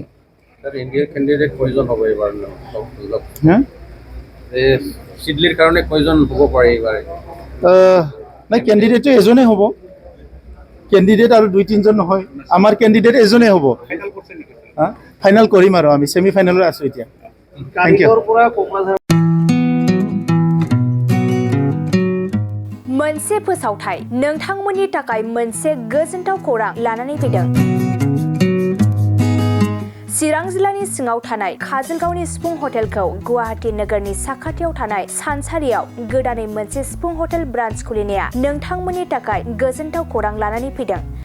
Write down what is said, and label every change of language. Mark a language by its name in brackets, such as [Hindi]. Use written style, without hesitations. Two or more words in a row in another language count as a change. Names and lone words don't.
[Assamese] ইণ্ডিয়াৰ কেণ্ডিডেট প্ৰয়োজন হ'ব এইবাৰ চিডলিৰ কাৰণে প্ৰয়োজন হ'ব পাৰে এইবাৰ নাই কেণ্ডিডেটটো এজনেই হ'ব কেণ্ডিডেট আৰু 2-3জন নহয় আমাৰ কেণ্ডিডেট এজনেই হ'ব ফাইনেল কৰিম আৰু আমি [English] semi finalত [Assamese] আছোঁ এতিয়া [English] thank you [Bodo] मोनसे फोसावथाय नोंथांमोननि थाखाय मोनसे गोजोनथाव खौरां लानानै फैदों चिरां जिल्लानि सिङाव थानाय काजलगावनि सिफुं हटेलखौ गुवाहाटी नोगोरनि साखाथियाव थानाय सानसारियाव गोदानै मोनसे सिफुं हटेल ब्रान्च खुलिनाया नोंथांमोननि थाखाय गोजोनथाव खौरां लानानै फैदों